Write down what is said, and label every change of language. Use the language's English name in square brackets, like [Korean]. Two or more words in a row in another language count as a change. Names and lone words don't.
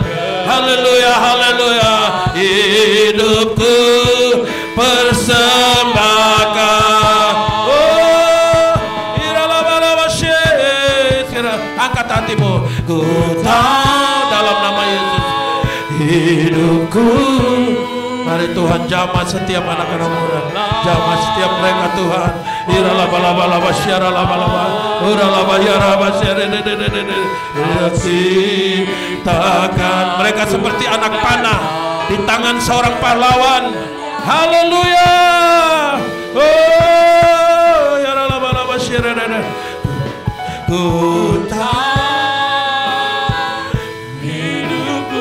[Indonesian] Haleluya, haleluya. Hidupku persembahkan. Angkat hatimu. Ku tahu dalam nama Yesus hidupku. Mari Tuhan jamah setiap anak-anak muda, jamah setiap mereka Tuhan. Iralabalaba syaralabalaba, uralabayaraba syarede. Takkan mereka seperti anak panah di tangan seorang pahlawan. Haleluya. Oh, yaralabalaba syarede. Ku tahu hidupku.